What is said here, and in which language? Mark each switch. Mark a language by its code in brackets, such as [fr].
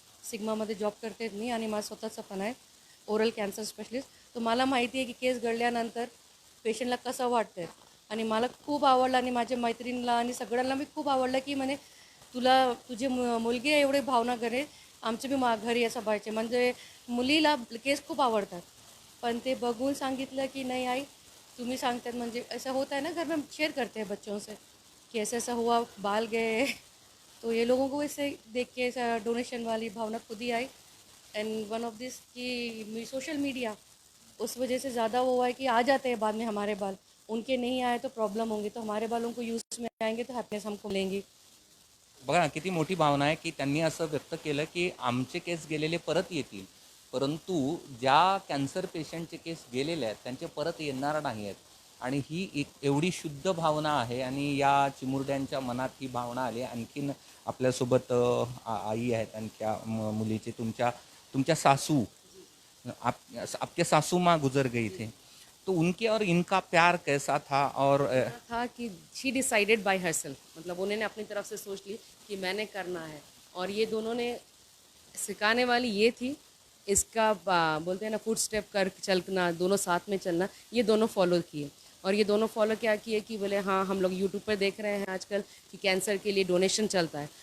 [mr] सिग्मामध्ये job करते मी आणि माझं स्वतःचं पण आहे ओरल कॅन्सर स्पेशलिस्ट. तर मला माहिती आहे की केस गळल्यानंतर पेशंटला कसं वाटतं आणि मला खूप आवडलं आणि माझ्या मैत्रिणीला आणि सगळ्यांना मी खूप आवडलं की म्हणे तुझी मुलगी एवढी भावना करे. आमचे बी घरी असं पाहिजे, म्हणजे मुलीला केस खूप आवडतात. पण ते बघून सांगितलं की नाही आई तुम्ही सांगतात म्हणजे [hi] ऐसा होता है ना, घर में शेयर करते हैं बच्चों से कि ऐसा ऐसा हुआ, बाल गए. तो ये लोगों को ऐसे देख के ऐसा डोनेशन वाली भावना खुद ही आई. [en] and one of this [hi] कि सोशल मीडिया उस वजह से ज़्यादा वो हुआ है कि आ जाते हैं बाद में हमारे बाल. उनके नहीं आए तो प्रॉब्लम होंगी, तो हमारे बालों को यूज़ में आएंगे तो हैप्पीनेस हमको मिलेंगी. [mr] बघा ना किती मोठी भावना आहे की त्यांनी असं व्यक्त केलं की आमचे केस गेलेले परत येतील, परंतु ज्या कॅन्सर पेशंटचे केस गेलेले आहेत त्यांचे परत येणार नाही आहेत. आणि ही एक एवढी शुद्ध भावना आहे आणि या चिमुरड्यांच्या मनात ही भावना आली. आणखीन आपल्यासोबत आई आहेत आणखी मुलीचे तुमच्या तुमच्या सासू, [hi] आपके सासू माँ गुजर गई थे, तो उनके और इनका प्यार कैसा था? और था कि [en] she decided by herself, [hi] मतलब उन्होंने अपनी तरफ से सोच ली कि मैंने करना है. और ये दोनों ने सिखाने वाली ये थी. इसका बोलते हैं ना फुट स्टेप कर चलना, दोनों साथ में चलना, ये दोनों फॉलो किए. और ये दोनों फॉलो क्या किए कि बोले हाँ हम लोग यूट्यूब पर देख रहे हैं आजकल कि कैंसर के लिए डोनेशन चलता है.